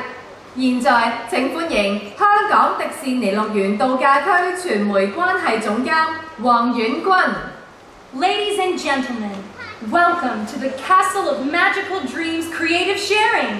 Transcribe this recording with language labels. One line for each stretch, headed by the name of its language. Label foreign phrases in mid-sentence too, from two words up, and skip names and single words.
Chinese: 現在請歡迎香港迪士尼樂園度假區傳媒關係總監黃婉君。
English: Ladies and gentlemen, welcome to the Castle of Magical Dreams Creative Sharing.